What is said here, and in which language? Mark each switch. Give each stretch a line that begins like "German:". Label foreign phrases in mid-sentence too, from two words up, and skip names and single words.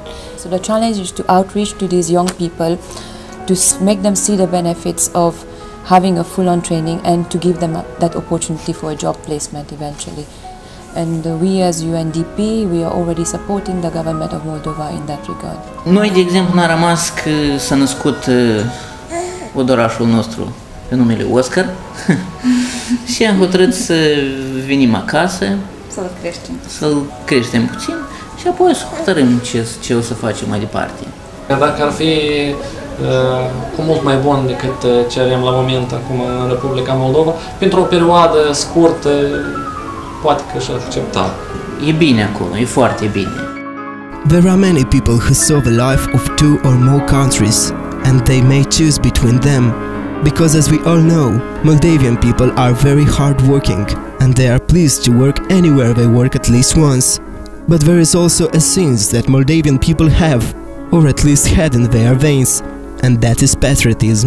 English: So the challenge is to outreach to these young people, to make them see the benefits of having a full-on training and to give them that opportunity for a job placement eventually. And we as UNDP, we are already supporting the government of Moldova in that regard.
Romanian: Noi, de exemplu, n-a rămas că s-a născut odorașul nostru pe numele Oscar și am hotărât să venim acasă, să-l creștem puțin și apoi să hotărâm ce o să facem mai departe. Dacă ar fi cu mult mai bun decât ce avem la moment acum în Republica Moldova, pentru o perioadă scurtă, poate că și-ar accepta. E bine acolo, e foarte bine.
English: There are many people who saw the life of 2 or more countries, and they may choose between them, because as we all know, Moldavian people are very hard-working, and they are pleased to work anywhere they work at least once. But there is also a sense that Moldavian people have, or at least had in their veins, and that is patriotism.